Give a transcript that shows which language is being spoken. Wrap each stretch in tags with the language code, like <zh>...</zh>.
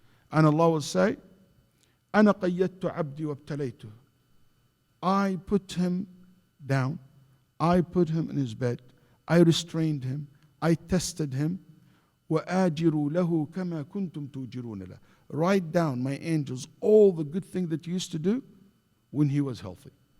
<en>And Allah will say,</en> <ar>أنا قيدت عبدي وابتليته.</ar> <en>I put him down, I put him in his bed, I restrained him, I tested him.</en> <ar>وآجروا له كما كنتم توجرون له.</ar> <en>Write down, my angels, all the good things that you used to do when he was healthy.</en>